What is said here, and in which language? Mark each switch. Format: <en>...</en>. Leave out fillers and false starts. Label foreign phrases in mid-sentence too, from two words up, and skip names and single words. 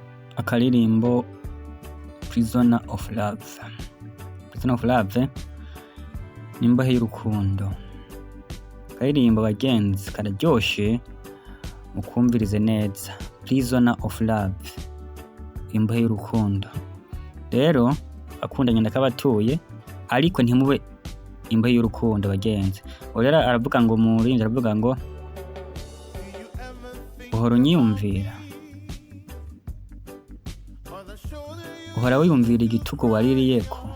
<rn>akaririmbo Prisoner of Love. Prisoner of Love ni imbohe y'urukundo. Akaririmbo bagenzi kararyoshe mukumvirize neza. Prisoner of Love, imbohe y'urukundo. Rero akundanye ndakabatuye ariko ntimube imbohe y'urukundo bagenzi. Rero aravuga ngo murinzi aravuga ngo uhora unyiyumvira, uhora wiyumvira igitugu waririyeko,</rn>